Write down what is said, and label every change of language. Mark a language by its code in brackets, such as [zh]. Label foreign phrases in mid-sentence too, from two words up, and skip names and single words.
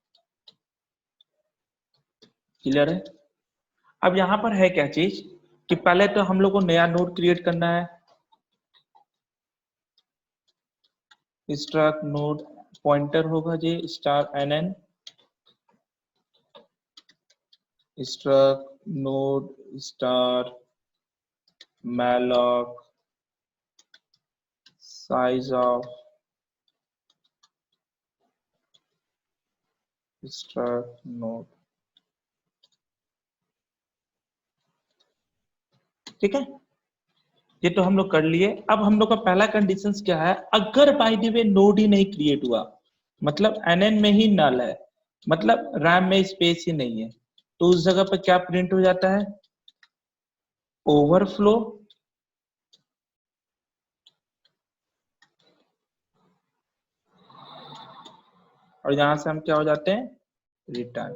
[hi] क्लियर है? अब यहाँ पर है क्या चीज कि पहले तो हम लोग को नया नोड क्रिएट करना है। [en] struct node [hi] पॉइंटर होगा [en] g star nn struct node star malloc size of struct node। [hi] ठीक है, ये तो हम लोग कर लिए। अब हम लोग का पहला कंडीशन क्या है, अगर [en] by the way [hi] नोड ही नहीं क्रिएट हुआ, मतलब nn में ही नल है, मतलब रैम में स्पेस ही नहीं है, तो उस जगह पर क्या प्रिंट हो जाता है, ओवरफ्लो और यहां से हम क्या हो जाते हैं, रिटर्न।